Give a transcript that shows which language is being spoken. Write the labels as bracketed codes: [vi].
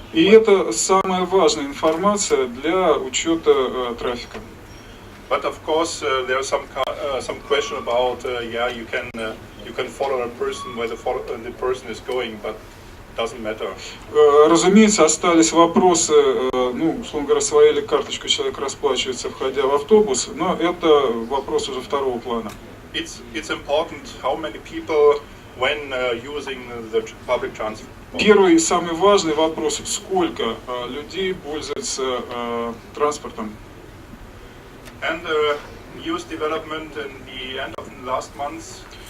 [ru] И это самая важная информация для учета трафика. [en] But of course, there is some question about you can follow a person where the person is going, but doesn't matter. [ru] Разумеется, остались вопросы, условно говоря, своей ли карточкой человек расплачивается, входя в автобус, но это вопрос уже второго плана. [en] It's important how many people when using the public transport. [ru] Первый и самый важный вопрос: сколько людей пользуются транспортом. [en] And news development in the end of the last months.